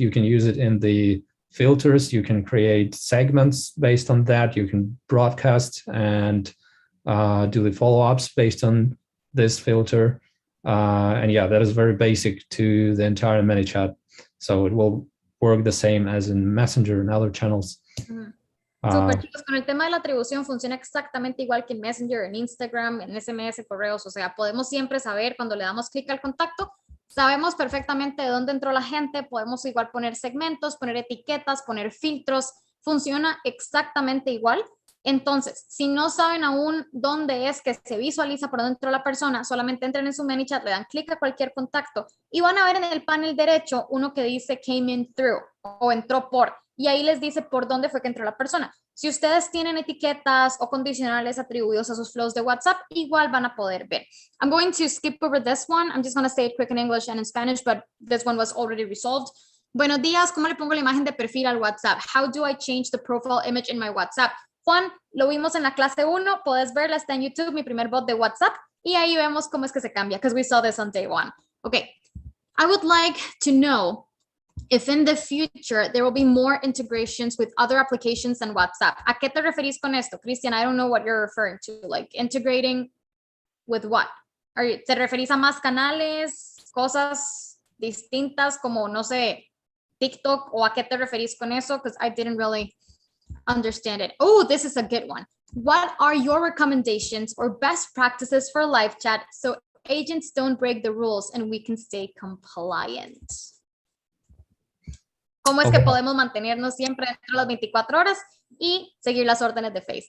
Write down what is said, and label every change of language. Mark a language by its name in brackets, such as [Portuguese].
[English] You can use it in the filters. You can create segments based on that. You can broadcast and do the follow-ups based on this filter. And yeah, that is very basic to the entire Manychat. So it will work the same as in Messenger and other channels. [Spanish] Super, chicos, con el tema de la atribución funciona exactamente igual que en Messenger, en Instagram, en SMS, correos. O sea, podemos siempre saber cuando le damos clic al contacto, sabemos perfectamente de dónde entró la gente, podemos igual poner segmentos, poner etiquetas, poner filtros, funciona exactamente igual. Entonces, si no saben aún dónde es que se visualiza por dónde entró la persona, solamente entren en su Manychat, le dan clic a cualquier contacto y van a ver en el panel derecho uno que dice [English] came in through [Spanish] o entró por, y ahí les dice por dónde fue que entró la persona. Si ustedes tienen etiquetas o condicionales atribuidos a sus flows de WhatsApp, igual van a poder ver. [English] I'm going to skip over this one. I'm just going to say it quick in English and in Spanish, but this one was already resolved. [Spanish] Buenos días, ¿cómo le pongo la imagen de perfil al WhatsApp? [English] How do I change the profile image in my WhatsApp? [Spanish] Juan, lo vimos en la clase 1, puedes verla, está en YouTube, mi primer bot de WhatsApp, y ahí vemos cómo es que se cambia, [English] because we saw this on day 1. Okay, I would like to know if in the future there will be more integrations with other applications than WhatsApp. [Spanish] ¿A qué te referís con esto, Christian? [English] I don't know what you're referring to, like integrating with what? [Spanish] ¿Te referís a más canales, cosas distintas como, no sé, TikTok, o a qué te referís con eso? [English] Because I didn't really understand it. Oh, this is a good one. What are your recommendations or best practices for live chat so agents don't break the rules and we can stay compliant? [Spanish] ¿Cómo es que podemos mantenernos siempre dentro de las 24 horas y seguir las órdenes de Face?